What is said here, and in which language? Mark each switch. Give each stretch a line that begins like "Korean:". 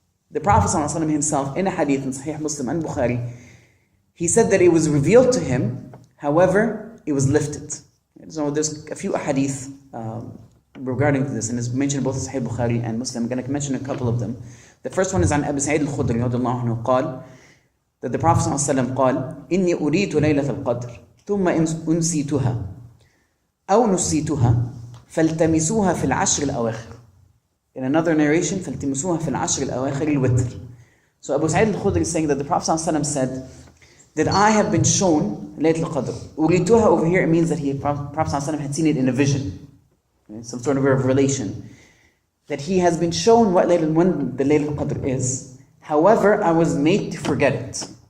English: The Prophet ﷺ himself, in a hadith in Sahih Muslim and Bukhari, he said that it was revealed to him, however, it was lifted. So there's a few hadith regarding this, and it's mentioned both in Sahih Bukhari and Muslim. I'm going to mention a couple of them. The first one is on
Arabic: Abu Sa'id al-Khudri radiyallahu anhu قال,
English: that the Prophet
Arabic: ﷺ قال إني أريد ليلة القدر ثم أنسيتها أو نسيتها فالتمسوها في العشر الأواخر.
English: In another narration,
Arabic: فالتمسوها في العشر الأواخر الوتر.
English: So Abu Sa'id al-Khudri is saying that the Prophet ﷺ said that I have been shown Laylatul Qadr. Urituha over here, it means that Prophet ﷺ had seen it in a vision, some sort of a revelation. That he has been shown when the Laylatul Qadr is. However, I was made to forget it.